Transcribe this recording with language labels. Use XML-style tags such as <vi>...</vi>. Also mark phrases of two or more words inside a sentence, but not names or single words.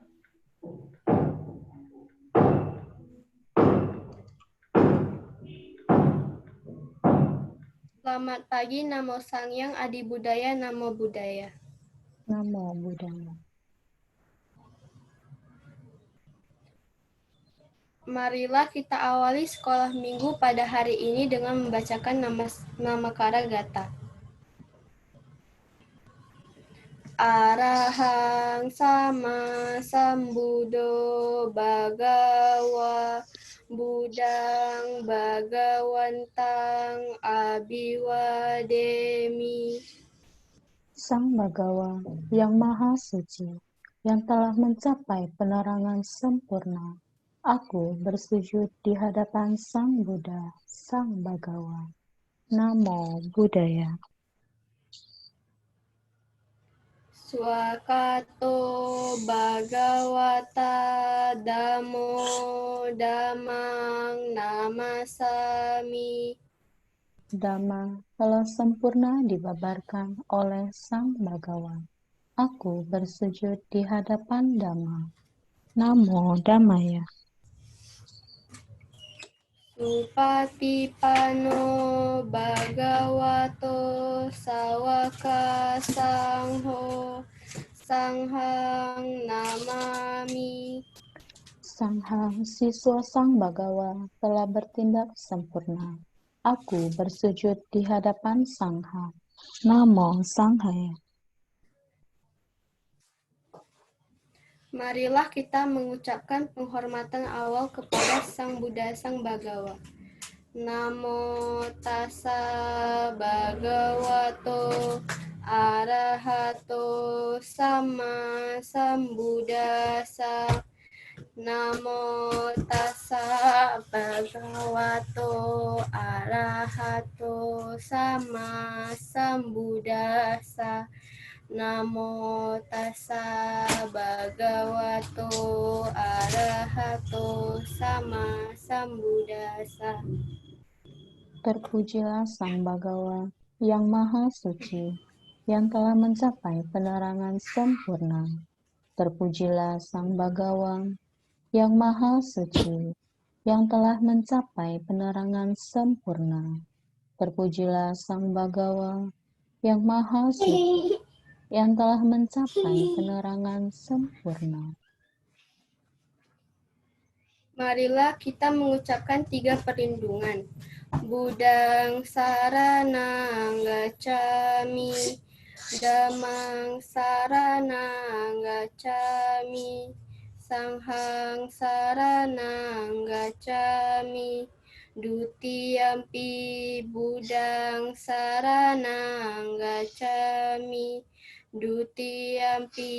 <id>Selamat pagi,</id> <pi>Namo Sangyang Adi Budaya, Namo Buddhaya. Namo Buddhaya.</pi> <id>Marilah kita awali sekolah minggu pada hari ini dengan membacakan</id> <pi>nama kara gata. Arahang sama sambudo bagawa budang bagawantang abiwademi.</pi> <id>Sang Bagawa yang Maha Suci, yang telah mencapai penerangan sempurna, aku bersujud di hadapan Sang Buddha, Sang Bagawa.</id> <pi>Namo Buddhaya. Swakato Bhagavata Damo Damang Namasami.</pi> <id>Dhamma telah sempurna dibabarkan oleh Sang Bagawa. Aku bersujud di hadapan Dhamma.</id> <pi>Namo Dhammaya. Supatipano Bhagavato Sawaka Sangho Sanghang Namami.</pi> <id>Sanghang siswa Sang Bagawa telah bertindak sempurna. Aku bersujud di hadapan Sangha.</id> <pi>Namo Sanghaya.</pi> <id>Marilah kita mengucapkan penghormatan awal kepada Sang Buddha Sang Bagawa.</id> <pi>Namo tassa bhagavato arahato sama sambuddhassa. Namo tassa bhagavato arahato sama sambuddhassa. Namo tassa bhagavato arahato sama sambuddhassa.</pi> <id>Terpujilah Sang Bagawa yang Maha Suci, yang telah mencapai penerangan sempurna. Terpujilah Sang Bagawa yang Maha Suci, yang telah mencapai penerangan sempurna. Terpujilah Sang Bagawa yang Maha Suci, yang telah mencapai penerangan sempurna. Marilah kita mengucapkan 3 perlindungan.</id> <pi>Budang saranang gacchami, Dhammang saranang gacchami, Sanghang saranang gacchami, Dutiyampi budang saranang gacchami, Dutiyampi</pi>